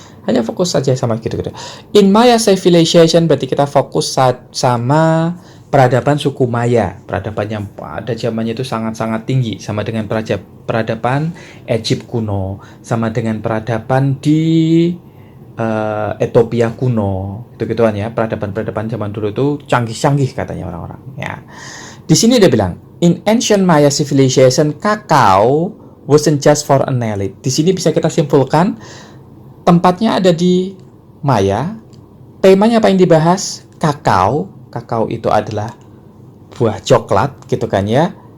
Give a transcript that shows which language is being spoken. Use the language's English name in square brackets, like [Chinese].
[Indonesian] Hanya fokus saja sama gitu-gitu. [English] In Maya Civilization [Indonesian] berarti kita fokus sama peradaban suku Maya. Peradaban yang pada zamannya itu sangat-sangat tinggi, sama dengan peradaban Egypt kuno, sama dengan peradaban di Ethiopia kuno, gitu-gituan ya. Peradaban-peradaban zaman dulu itu canggih-canggih katanya orang-orang ya. Di sini dia bilang, [English] in ancient Maya civilization, kakao wasn't just for an elite. [Indonesian] Di sini bisa kita simpulkan, tempatnya ada di Maya. Temanya apa yang dibahas? Kakao. Kakao itu adalah buah coklat, gitu kan ya.